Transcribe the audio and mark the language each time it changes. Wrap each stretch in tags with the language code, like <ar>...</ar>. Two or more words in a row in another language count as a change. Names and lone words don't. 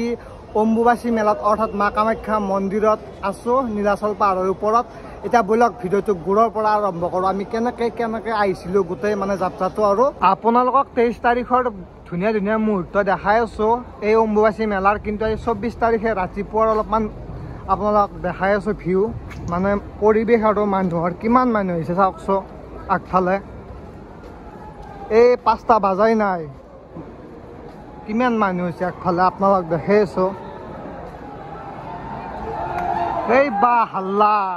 <as>অম্বুবাচী মেলাত অৰ্থাৎ মা কামাখ্যা মন্দিৰত আছোঁ নীলাচল পাহাৰৰ ওপৰত এটা</as> <en>blog video</en> <as>টো গুৰুৰ পৰা আৰম্ভ কৰোঁ আমি কেনেকৈ আহিছিলোঁ গোটেই মানে যাত্ৰাটো আৰু আপোনালোক 23 তাৰিখৰ ধুনীয়া ধুনীয়া মুহূৰ্ত দেখাই আছোঁ এই অম্বুবাচী মেলাৰ কিন্তু 24 তাৰিখে ৰাতি পৰ অলপমান আপোনালোক দেখাই আছো ভিউ মানে পৰিবেশ আৰু মানুহৰ কিমান মানুহ হৈছে চাওকছো আগফালে এই 5টা বাজাই নাই কিমান মানুহ হৈছে আগফালে আপোনালোক দেখাই আছো এই বা হাল্লা</as>